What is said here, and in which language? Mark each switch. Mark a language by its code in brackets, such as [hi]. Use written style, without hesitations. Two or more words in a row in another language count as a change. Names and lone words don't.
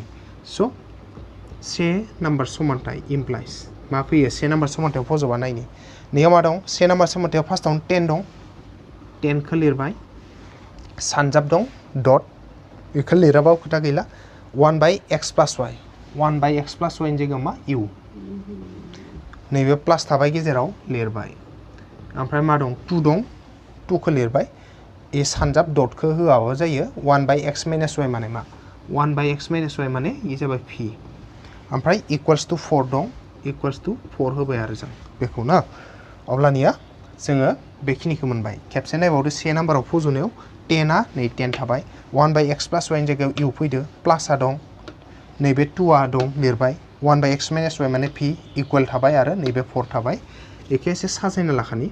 [brx] स' 1 नाम्बार समानथाय इमप्लाइज मा फैयो 1 नाम्बार समानथायाव फज'बा नायनि नैयाव मा दं से नाम्बार सोमोन्थायाव फार्स्टआवनो 10 दं 10 खौ लिरबाय सानजाब दं डट बेखौ लिराबाबो खोथा गैला 1 बाय x प्लास y 1 बाय x प्लास y नि जायगायाव मा u नैबे प्लास थाबाय गेजेराव लिरबाय ओमफ्राय मा दं 2 दं 2 खौ लिरबाय ए सानजाब डटखौ होआबाबो जायो 1 बाय x माइनास y माने मा 1 बाय x माइनास y माने ये जाबाय p ओमफ्राय [en] equals to [brx] 4 दं [en] equals to [brx] 4 होबाय आरो जों बेखौ ना अब्लानिया जोङो बेखिनिखौ मोनबाय खेबसे नायबावदो से नाम्बाराव फज'नायाव 10 आ नै 10 थाबाय 1 बाय x प्लास y नि जायगायाव u फैदो प्लासआ दं नैबे 2 आ दं लिरबाय 1 बाय x माइनास y माने p इक्वल थाबाय आरो नैबे 4 थाबाय एखे एसे साजायना लाखानि